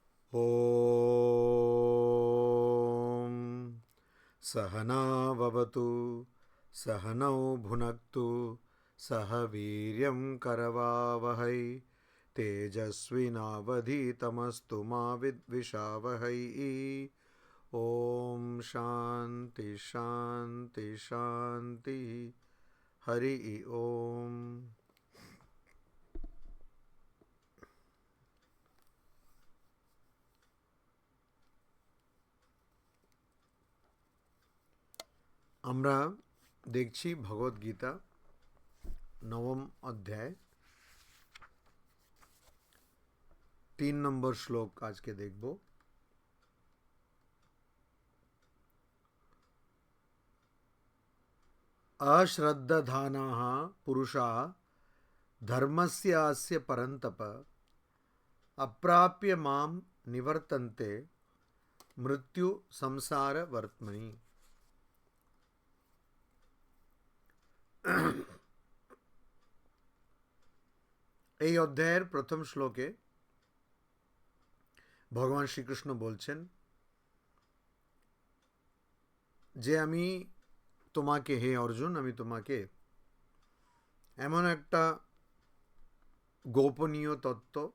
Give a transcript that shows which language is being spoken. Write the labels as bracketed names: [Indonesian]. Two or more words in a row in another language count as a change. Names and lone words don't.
[Sanskrit] ॐ सहनाववतु सहनौ भुनक्तु सह वीर्यं करवावहै तेजस्विनावधीतमस्तु मा विद्विषावहै। ॐ शान्ति शान्ति शान्ति। हरि ओम। [Bangla] আমরা দেখছি ভগবদ গীতা নবম অধ্যায় 3 নম্বর শ্লোক আজকে দেখব। [Sanskrit] अश्रद्धधानाः पुरुषाः धर्मस्यास्य परन्तप अप्राप्य मां निवर्तन्ते मृत्यु संसार वर्त्मनि। [Bangla] এই অধ্যায়ের প্রথম শ্লোকে ভগবান শ্রীকৃষ্ণ বলছেন যে আমি তোমাকে, হে অর্জুন, আমি তোমাকে এমন একটা গোপনীয় তত্ত্ব,